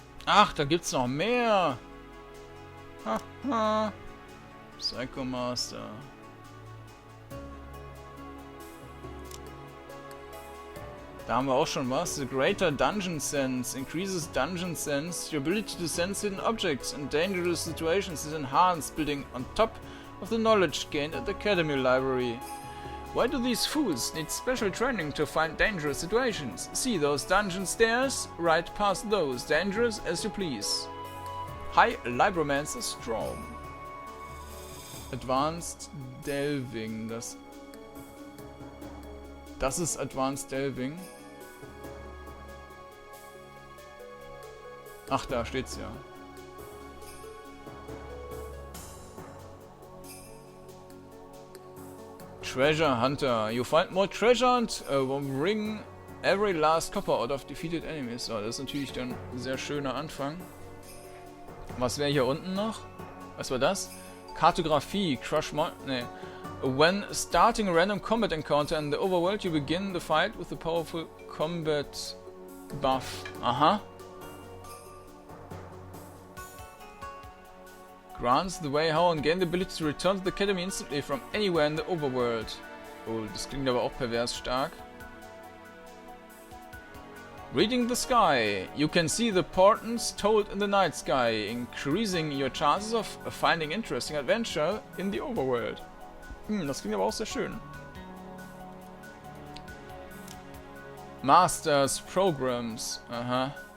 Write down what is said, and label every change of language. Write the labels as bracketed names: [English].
[German] Ach, da gibt's noch mehr. Haha. [English] Psycho Master. [German] Da haben wir auch schon was. [English] The greater dungeon sense increases dungeon sense. Your ability to sense hidden objects and dangerous situations is enhanced, building on top of the knowledge gained at the Academy Library. Why do these fools need special training to find dangerous situations? See those dungeon stairs? Right past those. Dangerous as you please. High Libromancer Strong. Advanced Delving. [German] Das ist Advanced Delving. Ach, da steht's ja. [English] Treasure Hunter. You find more treasure and bring every last copper out of defeated enemies. [German] So, das ist natürlich dann ein sehr schöner Anfang. Was wäre hier unten noch? Was war das? Kartografie. [English] Crush Mountain. [German] Nee. [English] When starting a random combat encounter in the overworld, you begin the fight with a powerful combat buff. Aha. Grants the way how and gain the ability to return to the Academy instantly from anywhere in the overworld. [German] Oh, das klingt aber auch pervers stark. [English] Reading the sky. You can see the portents told in the night sky, increasing your chances of finding interesting adventure in the overworld. [German] Das klingt aber auch sehr schön. [English] Masters Programs. Aha.